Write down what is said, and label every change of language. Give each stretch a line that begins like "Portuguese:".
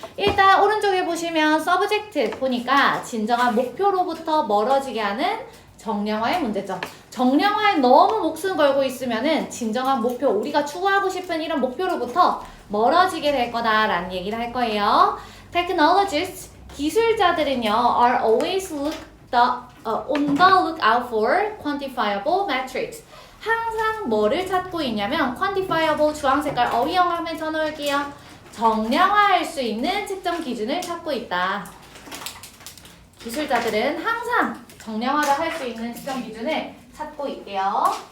Korean: 일단 오른쪽에 보시면 서브젝트 보니까 진정한 목표로부터 멀어지게 하는 정량화의 문제점. 정량화에 너무 목숨 걸고 있으면은 진정한 목표, 우리가 추구하고 싶은 이런 목표로부터 멀어지게 될 거다라는 얘기를 할 거예요.
English: Technologists,
Korean: 기술자들은요,
English: are always on the lookout for quantifiable metrics.
Korean: 항상 뭐를 찾고 있냐면 quantifiable 주황 색깔 어휘영어하면 전화올게요. 정량화할 수 있는 측정 기준을 찾고 있다. 기술자들은 항상 정량화를 할 수 있는 측정 기준을 찾고 있대요.